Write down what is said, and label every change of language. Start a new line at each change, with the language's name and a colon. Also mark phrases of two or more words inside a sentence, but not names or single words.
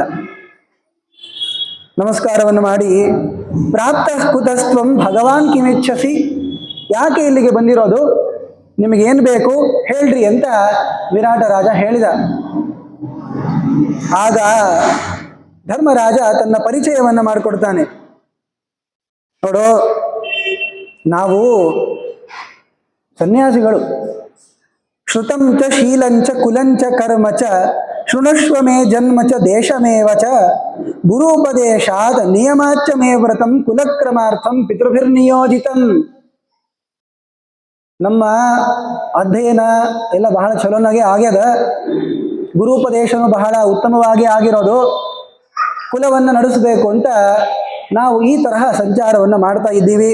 Kannada: ನಮಸ್ಕಾರವನ್ನು ಮಾಡಿ,
Sanskrit: ಪ್ರಾಪ್ತ ಕುತಸ್ತ್ವಂ ಭಗವಾನ್ ಕಿಮಿಚ್ಛಸಿ,
Kannada: ಯಾಕೆ ಇಲ್ಲಿಗೆ ಬಂದಿರೋದು, ನಿಮಗೇನು ಬೇಕು ಹೇಳ್ರಿ ಅಂತ ವಿರಾಟ ರಾಜ ಹೇಳಿದ. ಆಗ ಧರ್ಮರಾಜ ತನ್ನ ಪರಿಚಯವನ್ನು ಮಾಡಿಕೊಡ್ತಾನೆ. ನೋಡು, ನಾವು ಸನ್ಯಾಸಿಗಳು,
Sanskrit: ಶ್ರುತಂ ಚ ಶೀಲಂಚ ಕುಲಂಚ ಕರ್ಮ ಚ ಶೃಣುಷ್ವ ಮೇ ಜನ್ಮ ಚ ದೇಶಮೇವ ಚ ಗುರುಪದೇಶಾತ್ ನಿಯಮಾಚ್ಚ ಮೇ ವ್ರತಂ ಕುಲಕ್ರಮಾರ್ಥಂ ಪಿತೃಭಿರ್ನಿಯೋಜಿತಂ.
Kannada: ನಮ್ಮ ಅಧ್ಯಯನ ಎಲ್ಲ ಬಹಳ ಚಲೋನಾಗೆ ಆಗ್ಯದ, ಗುರುಪದೇಶನು ಬಹಳ ಉತ್ತಮವಾಗಿ ಆಗಿರೋದು, ಕುಲವನ್ನು ನಡೆಸಬೇಕು ಅಂತ ನಾವು ಈ ತರಹ ಸಂಚಾರವನ್ನು ಮಾಡ್ತಾ ಇದ್ದೀವಿ.